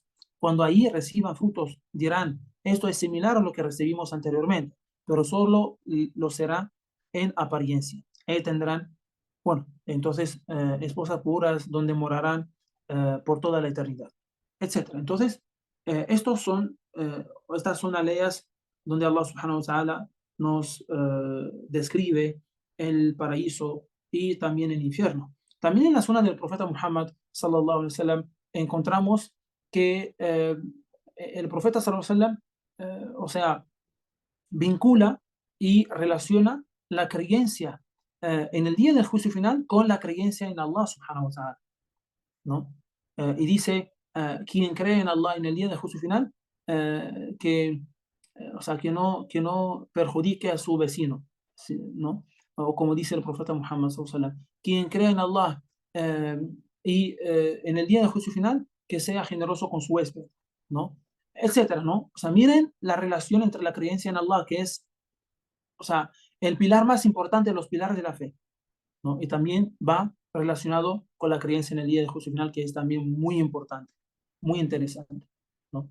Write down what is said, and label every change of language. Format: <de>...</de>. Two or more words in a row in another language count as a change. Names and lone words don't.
<es>Cuando ahí reciban frutos, dirán, esto es similar a lo que recibimos anteriormente, pero solo lo será en apariencia. Tendrán, bueno, entonces esposas puras donde morarán por toda la eternidad, etcétera. Entonces, estas son las leyes donde Allah</es> <ar>سبحانه وتعالى</ar> <es>nos describe el paraíso y también el infierno. También en la zona del profeta Muhammad</es> <ar>صلى الله عليه وسلم</ar> <es>encontramos que el profeta</es> <ar>صلى الله عليه وسلم,</ar> <es>o sea, vincula y relaciona la creencia en el día del juicio final con la creencia en Allah</es> <ar>سبحانه وتعالى,</ar> <es>¿no? Y dice, quien cree en Allah en el día del juicio final, que o sea, que no perjudique a su vecino, ¿sí? ¿No? O como dice el profeta Muhammad</es> <ar>صلى الله عليه وسلم,</ar> <es>quien cree en Allah eh, y en el día del juicio final, que sea generoso con su huésped, ¿no? Etcétera, ¿no? O sea, miren la relación entre la creencia en Allah, que es, o sea, el pilar más importante de los pilares de la fe, ¿no? Y también va relacionado con la creencia en el día del juicio final, que es también muy importante, muy interesante, ¿no?</es>